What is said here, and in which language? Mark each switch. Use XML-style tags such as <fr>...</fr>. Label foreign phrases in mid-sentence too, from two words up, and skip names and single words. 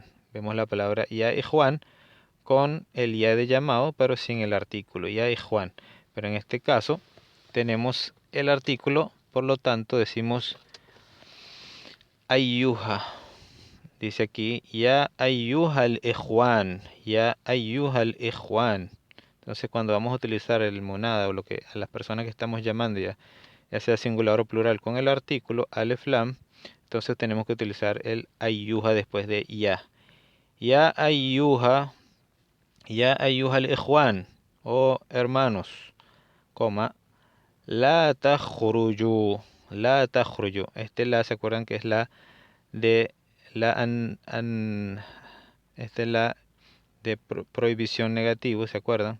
<es>Vemos la palabra</es> <ar>يا إخوان</ar> <es>con el ya de llamado, pero sin el artículo,</es> <ar>يا إخوان.</ar> <es>Pero en este caso tenemos el artículo, por lo tanto decimos ayyuha. Dice aquí,</es> <ar>يا أيها الإخوان, يا أيها الإخوان.</ar> <es>Entonces cuando vamos a utilizar el monada o lo que a las personas que estamos llamando ya sea singular o plural con el artículo</es> <ar>ألف لام,</ar> <es>entonces tenemos que utilizar el ayyuha después de ya.</es> <ar>يا أيها، يا أيها الإخوان</ar> <es>o hermanos, coma,</es> <ar>لا تخرجوا، لا تخرجوا.</ar> <es>Este la, ¿se acuerdan que es la de la esta es la de prohibición negativo, ¿se acuerdan?</es>